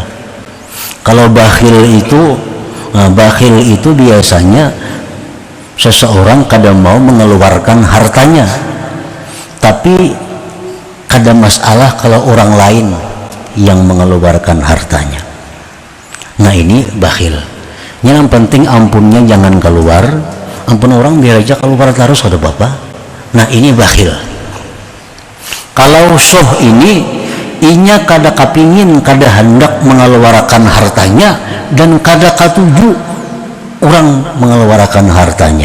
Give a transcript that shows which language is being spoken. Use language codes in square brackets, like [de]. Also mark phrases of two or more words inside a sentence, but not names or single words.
[id] Kalau bakhil itu biasanya seseorang kadang mau mengeluarkan hartanya, tapi kadang masalah kalau orang lain yang mengeluarkan hartanya. Ini bakhil. [bjn] Yang penting ampunnya jangan keluar, ampun orang biar aja keluar terus, ada bapak. [id] Ini bakhil. [bjn] Kalau suh ini, inya kada kapingin, kada hendak mengeluarkan hartanya, dan kada katuju orang mengeluarkan hartanya.